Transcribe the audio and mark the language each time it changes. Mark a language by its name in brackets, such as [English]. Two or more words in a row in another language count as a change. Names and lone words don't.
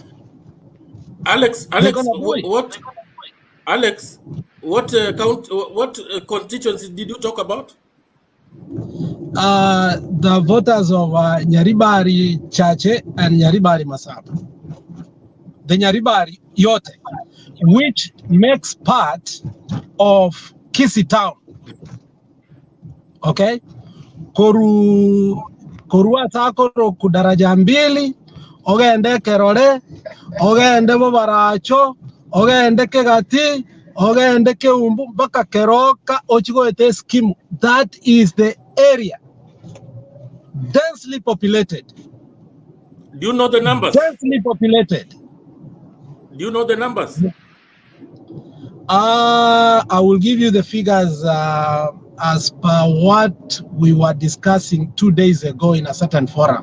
[English] Alex, what constituency did you talk about? The voters of Nyaribari Chache and Nyaribari Masaba. The Nyaribari Yote, which makes part of Kisii town. Okay? [Gusii] Korua takoro kudaraja mbili, ogende Kerole, ogende Bobaracho, ogende Kegati, ogende Keumbu, mpaka Keroka, Ochigoete Skimu. [English] That is the area. Densely populated. Do you know the numbers? Densely populated. Do you know the numbers? I will give you the figures as per what we were discussing 2 days ago in a certain forum.